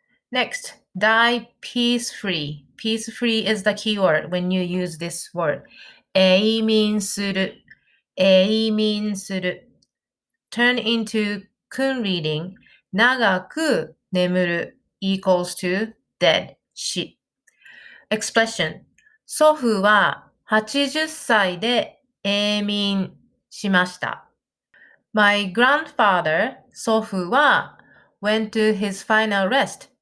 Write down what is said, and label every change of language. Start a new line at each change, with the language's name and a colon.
English: Next, die peacefully. Peacefully is the keyword when you use this word.
Japanese: 永眠する。永眠する。
English: Turn into 訓 reading.
Japanese: 長く眠る equals to dead, 死。
English: Expression.
Japanese: 祖父は80歳で永眠しました。
English: My grandfather,
Japanese: 祖父は
English: went to his final rest.